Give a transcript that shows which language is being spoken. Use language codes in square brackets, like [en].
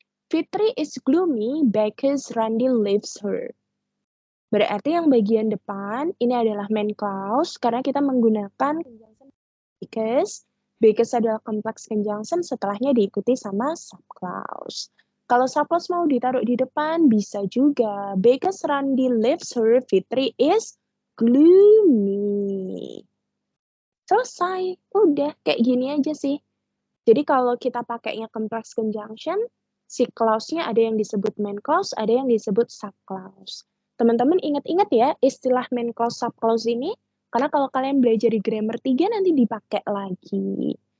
[en] Fitri is gloomy because Randy leaves her. [id] Berarti yang bagian depan ini adalah main clause karena kita menggunakan because. Because adalah complex conjunction, setelahnya diikuti sama subclause. Kalau subclause mau ditaruh di depan, bisa juga. [en] Because Randy leaves her, Fitri is gloomy. [id] Selesai. Udah, kayak gini aja sih. Jadi kalau kita pakainya complex conjunction, si clause-nya ada yang disebut main clause, ada yang disebut subclause. Teman-teman ingat-ingat ya istilah main clause subclause ini, karena kalau kalian belajar di grammar 3 nanti dipakai lagi.